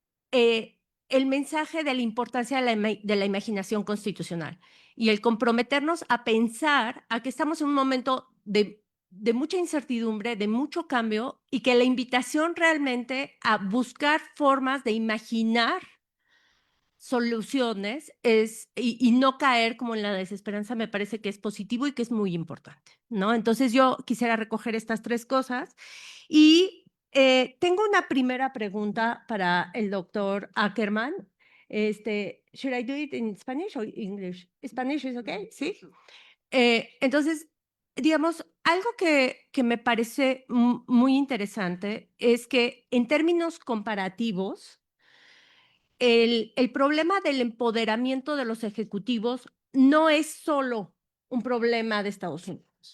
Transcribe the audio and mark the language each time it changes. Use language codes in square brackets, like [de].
[es] el mensaje de la importancia de la imaginación constitucional y el comprometernos a pensar a que estamos en un momento de mucha incertidumbre, de mucho cambio, y que la invitación realmente a buscar formas de imaginar soluciones y no caer como en la desesperanza me parece que es positivo y que es muy importante, ¿no? Entonces yo quisiera recoger estas tres cosas y tengo una primera pregunta para el doctor Ackerman. [en] Should I do it in Spanish or English? Spanish is okay, ¿sí? [es] Entonces, digamos, algo que me parece muy interesante es que en términos comparativos, el problema del empoderamiento de los ejecutivos no es solo un problema de Estados Unidos.